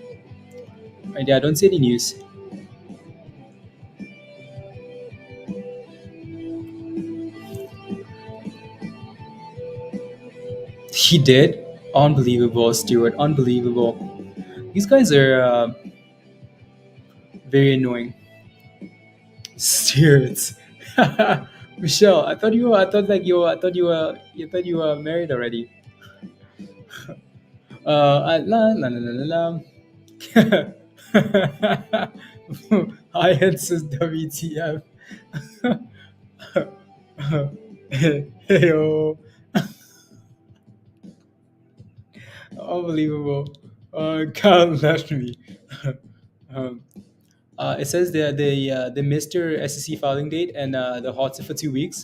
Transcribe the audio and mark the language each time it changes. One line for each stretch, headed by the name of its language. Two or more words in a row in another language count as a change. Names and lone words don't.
English: Right? Yeah, I don't see any news. He did. Unbelievable, Stuart. Unbelievable. These guys are very annoying. Stuart. Michelle, I thought you were. I thought like you. Were, I thought you were. You thought you were married already. La la la la la. Hi, it's WTF. Heyo. Unbelievable. Carl left me. um, it says they missed your SEC filing date and the hot for 2 weeks.